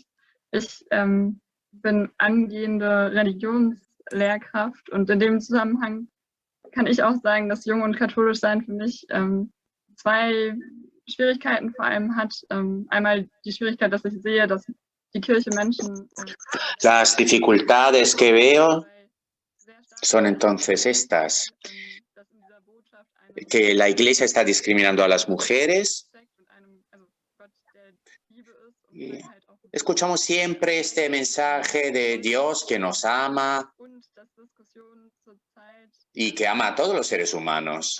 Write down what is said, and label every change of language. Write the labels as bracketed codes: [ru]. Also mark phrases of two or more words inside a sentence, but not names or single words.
[de] Ich bin angehende Religionslehrkraft und in dem Zusammenhang kann ich auch sagen, dass jung und katholisch sein für mich 2 Schwierigkeiten vor allem hat. Einmal die Schwierigkeit, dass ich sehe, dass die Kirche Menschen [es] Las dificultades que veo son entonces estas, que la Iglesia está discriminando a las mujeres. Y escuchamos siempre este mensaje de Dios que nos ama y que ama a todos los seres humanos.